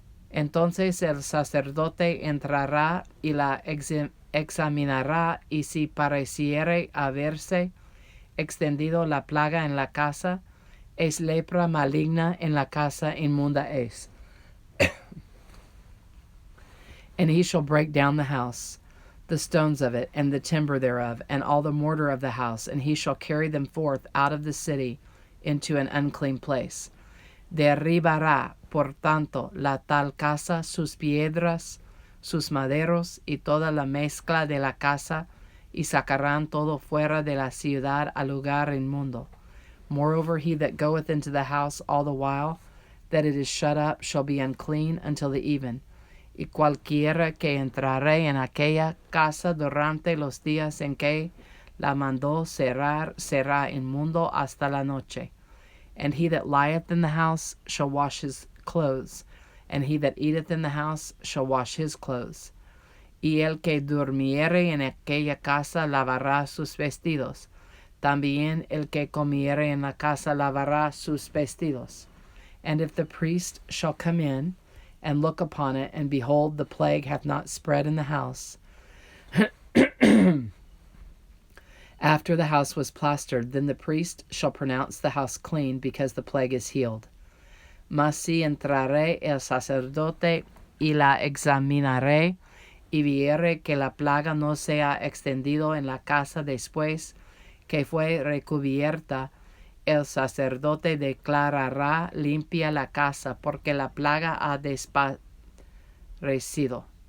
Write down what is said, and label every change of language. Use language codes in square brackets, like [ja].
[es] Entonces el sacerdote entrará y la examinará, y si pareciere haberse extendido la plaga en la casa, es lepra maligna en la casa, inmunda es. [en] And he shall break down the house, the stones of it, and the timber thereof, and all the mortar of the house, and he shall carry them forth out of the city into an unclean place. [es] Derribará, por tanto, la tal casa, sus piedras, sus maderos, y toda la mezcla de la casa, y sacarán todo fuera de la ciudad al lugar inmundo. [en] Moreover, he that goeth into the house all the while that it is shut up shall be unclean until the even. [es] Y cualquiera que entrare en aquella casa durante los días en que la mandó cerrar será inmundo hasta la noche. [en] And he that lieth in the house shall wash his clothes, and he that eateth in the house shall wash his clothes. [es] Y el que durmiere en aquella casa lavará sus vestidos. También el que comiere en la casa lavará sus vestidos. [en] And if the priest shall come in, and look upon it, and behold, the plague hath not spread in the house, after the house was plastered, then the priest shall pronounce the house clean, because the plague is healed. [es] Mas si entrare el sacerdote y la examinare, y viere que la plaga no se ha extendido en la casa después que fue recubierta, el sacerdote declarará limpia la casa, porque la plaga ha desaparecido.